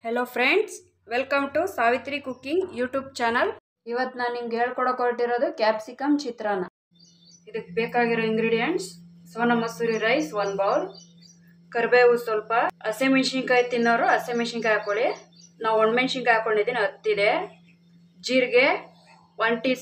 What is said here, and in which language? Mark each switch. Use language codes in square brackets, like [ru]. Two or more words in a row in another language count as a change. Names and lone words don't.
[en] hello friends welcome to Savitri cooking YouTube channel. [kn] ಇವತ್ತು ನಾನು ನಿಮಗೆ ಹೇಳ್ಕೊಡಕ್ಕೆ ಹೊರಟಿರೋದು ಕ್ಯಾಪ್ಸಿಕಮ್ ಚಿತ್ರಾನ್ನ। ಇದಕ್ಕೆ ಬೇಕಾಗಿರೋ ಇಂಗ್ರೀಡಿಯೆಂಟ್ಸ್ ಸೋನಾ ಮಸೂರಿ ರೈಸ್ 1 ಬೌಲ್, ಕರಿಬೇವು ಸ್ವಲ್ಪ, ಹಸಿಮೆಣಸಿನಕಾಯಿ ತಿನ್ನೋರು ಹಸಿಮೆಣಸಿನಕಾಯಿ ಹಾಕೊಳ್ಳಿ, ನಾವು ಒಣಮೆಣಸಿನಕಾಯಿ ಹಾಕೊಂಡಿದ್ದೀನಿ 10 ಇದೆ, ಜೀರಿಗೆ 1 ಟೀ